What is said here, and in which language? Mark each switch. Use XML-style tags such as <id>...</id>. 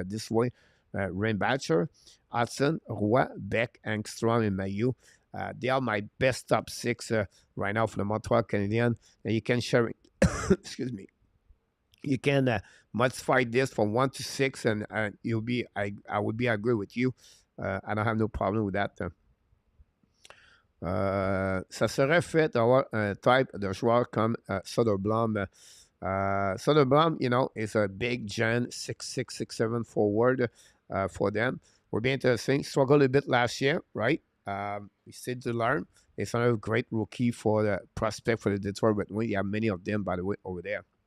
<en>This way, Rainbatcher, Hudson, Roy, Beck, Angstrom, and Mayu. They are my best top six right now for the Montreal Canadiens. And you can share, excuse me, you can modify this from 1 to 6, and you'll be I would be agree with you. I don't have no problem with that.</en> <fr>Ça serait fait d'avoir un type de joueur comme Soderblom.</fr> <en>Soderblom, is a big gen 6'6", 6'7" forward for them. Would be interesting. Struggled a bit last year, right? We still to learn. It's another great rookie for the prospect for the Detroit Red Wings. You have many of them, by the way, over there.</en>